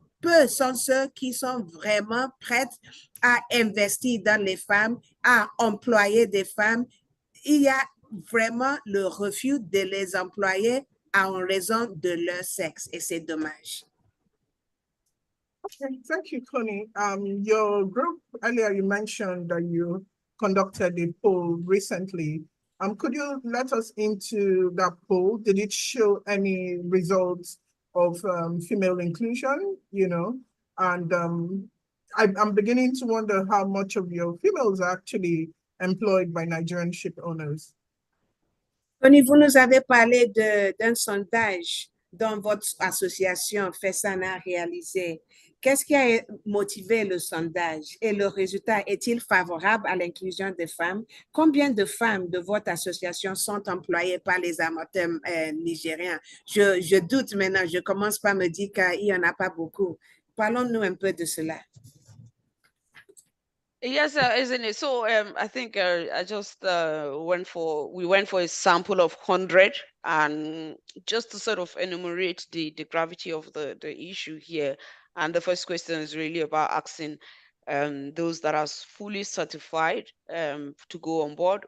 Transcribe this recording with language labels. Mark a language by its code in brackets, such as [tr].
[fr] Peu sont ceux qui sont vraiment prêts à investir dans les femmes, à employer des femmes. Il y a vraiment le refus de les employer en raison de leur sexe, et c'est dommage. [en] Okay, thank you, Connie. Your group, earlier you mentioned that you conducted a poll recently. Could you let us into that poll? Did it show any results of female inclusion, you know, and I'm beginning to wonder how much of your females are actually employed by Nigerian ship owners. [fr] Tony, vous nous avez parlé d'un sondage dont votre association FESANA a réalisé. Qu'est-ce qui a motivé le sondage et le résultat est-il favorable à l'inclusion des femmes? Combien de femmes de votre association sont employées par les armateurs nigériens? Je doute maintenant, je commence par me dire qu'il n'y en a pas beaucoup. Parlons-nous un peu de cela. [en] Yes, isn't it? So I think I just we went for a sample of 100, and just to sort of enumerate the gravity of the issue here. And the first question is really about asking those that are fully certified to go on board.